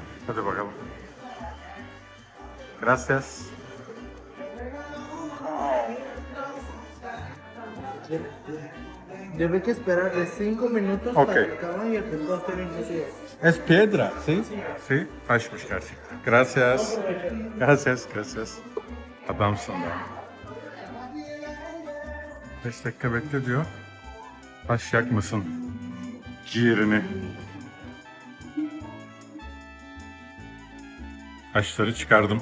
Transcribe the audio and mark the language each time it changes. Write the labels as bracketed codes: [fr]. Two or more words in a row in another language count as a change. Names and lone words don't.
[tr] Hadi bakalım. [es] Gracias. Debe que esperar de 5 minutos Ok. para que acaben y el pescado esté bien cocido. Es piedra, ¿sí? Sí. [tr] Taşmış gerçekten. [es] Gracias. Gracias, gracias. [tr] Adamsın da. 5 dakika bekle diyor. Taş yakmasın ciğerini. Taşları çıkardım.